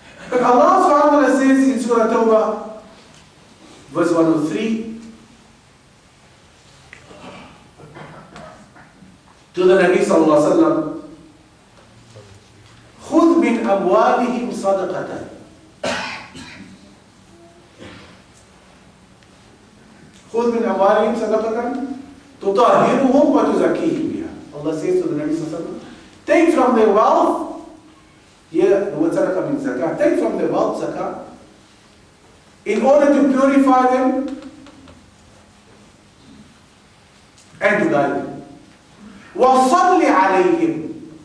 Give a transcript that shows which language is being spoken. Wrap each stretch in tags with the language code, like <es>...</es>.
<en>But Allah subhanahu wa ta'ala says in Surah Tawbah, verse 103, to the Nabi sallallahu alaihi wasallam,</en> <ar>خذ من أموالهم صدقة. خذ من أموالهم صدقة تطهرهم وتزكيهم بها.</ar> <en>Allah says to the Nabi sallallahu alaihi wasallam, take from their wealth. Here the word sadaqah means zakah. Take from their wealth zakah, in order to purify them and to guide them.</en> <ar>وَصَلِّ عَلَيْهِمْ.</ar>